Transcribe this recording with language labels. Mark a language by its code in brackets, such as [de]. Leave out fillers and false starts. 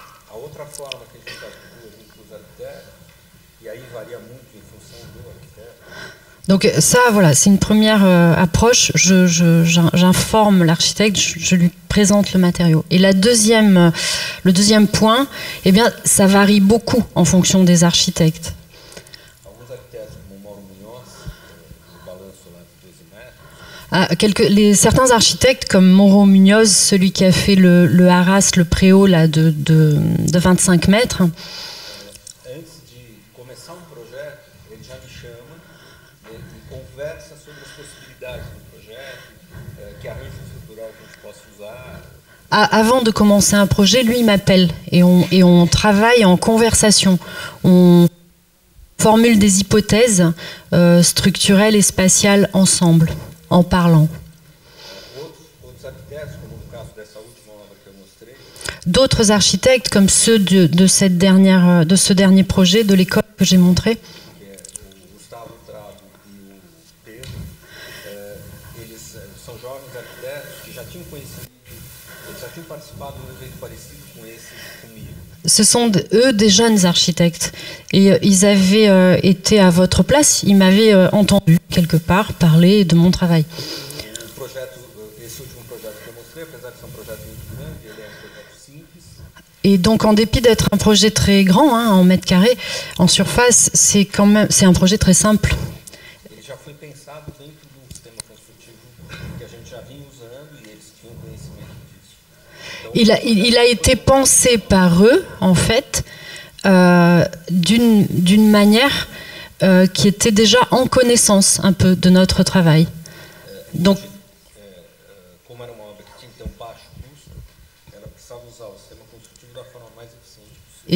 [pt] A outra forma que a gente atua junto com os arquitetos, e aí varia muito em função do arquiteto. [fr] Donc ça, voilà, c'est une première approche. J'informe l'architecte, je lui présente le matériau. Et le deuxième point, eh bien, ça varie beaucoup en fonction des architectes. [pt] Alguns arquitetos, como Mauro Munhoz, o balanço lá de 12 metros. [fr] Certains architectes, comme Mauro Munhoz, celui qui a fait le Arras, le préau là, de 25 mètres, [pt] Antes de começar projeto, ele já me chama e conversa sobre as possibilidades do projeto, que arranjo estrutural que a gente possa usar. [fr] Avant de commencer un projet, lui, il m'appelle et on travaille en conversation. On formule des hypothèses structurelles et spatiales ensemble, en parlant. [pt] Outros arquitetos, como no caso dessa última obra que eu mostrei, [fr] D'autres architectes, comme ceux de ce dernier projet de l'école que j'ai montré, [pt] que é o Gustavo Trabo e o Pedro, eles são jovens arquitetos que já tinham conhecido, eles já tinham participado de um evento parecido com esse comigo. [fr] ce sont eux des jeunes architectes. Et ils avaient été à votre place, ils m'avaient entendu quelque part parler de mon travail. [pt] O projeto, esse último projeto que eu mostrei, apesar de ser um projeto muito grande, ele é um projeto simples. [fr] Et donc, en dépit d'être un projet très grand, en mètres carrés, en surface, c'est un projet très simple. [pt] Ele já foi pensado dentro de um sistema construtivo que a gente já vinha usando e eles tinham conhecimento disso. [fr] Il a été pensé par eux, en fait, d'une manière qui était déjà en connaissance un peu de notre travail. Donc, [pt] Como era uma obra que tinha que ter um baixo custo, ela precisava usar o sistema construtivo da forma mais eficiente possível.